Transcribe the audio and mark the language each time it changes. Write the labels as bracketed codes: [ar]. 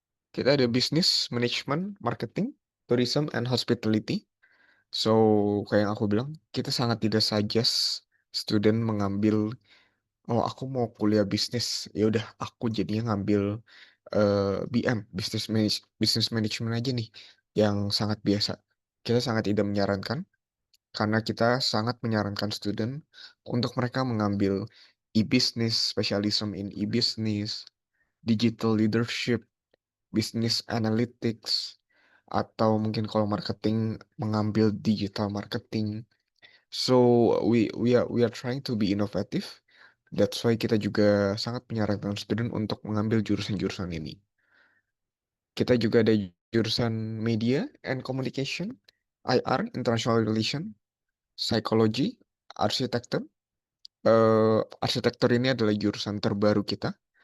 [id] Kita ada [en] business, management, marketing, tourism, and hospitality. [id] So, kayak yang aku bilang, kita sangat tidak suggest student mengambil, oh aku mau kuliah bisnis, ya udah aku jadinya ngambil BM, business management aja nih, yang sangat biasa. Kita sangat tidak menyarankan, karena kita sangat menyarankan student untuk mereka mengambil e-business, [en] specialism in e-business, [id] digital leadership, business analytics, atau mungkin kalau marketing mengambil digital marketing. [en] So we are trying to be innovative. That's why [id] kita juga sangat menyarankan student untuk mengambil jurusan-jurusan ini. Kita juga ada jurusan Media and Communication, IR, International Relation, Psychology, Arsitektur. Arsitektur ini adalah jurusan terbaru kita.